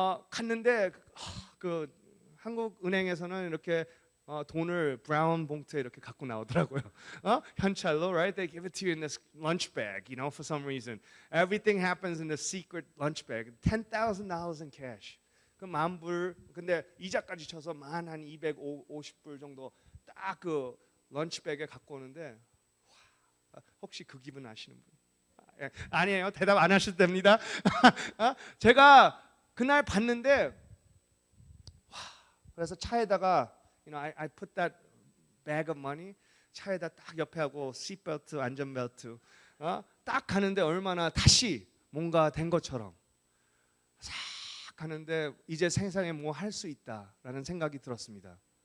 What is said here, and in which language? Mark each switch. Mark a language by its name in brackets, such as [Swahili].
[Korean] 갔는데 그 한국 은행에서는 이렇게 돈을 브라운 봉투에 이렇게 갖고 나오더라고요. 현찰로, right? [English] They give it to you in this lunch bag, you know, for some reason. Everything happens in the secret lunch bag. $10,000 in cash. [Korean] 그 10,000불. 근데 이자까지 쳐서 한 250불 정도 딱 그 런치백에 갖고 오는데 혹시 그 기분 아시는 분? 아니에요. 대답 안 하셔도 됩니다. 제가 그날 봤는데 그래서 차에다가 [English] you know I put that bag of money [Korean] 차에다 딱 옆에 하고 시트벨트 안전벨트 딱 가는데 얼마나 다시 뭔가 된 것처럼 싹 가는데 이제 세상에 뭐 할 수 있다라는 생각이 들었습니다.